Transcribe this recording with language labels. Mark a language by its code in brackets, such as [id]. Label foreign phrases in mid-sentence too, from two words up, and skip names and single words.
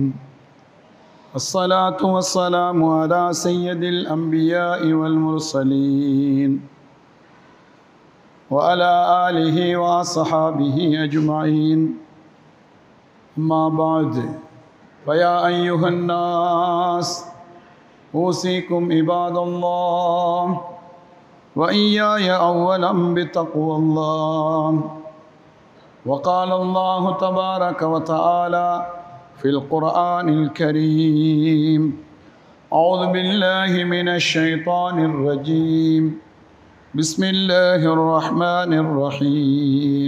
[ar] الصلاة والسلام على سيد الأنبياء والمرسلين وعلى آله وأصحابه أجمعين. أما بعد، فيا أيها الناس، أوصيكم عباد الله وإياي أولا بتقوى الله. وقال الله تبارك وتعالى في القرآن الكريم: أعوذ بالله من الشيطان الرجيم، بسم الله الرحمن الرحيم.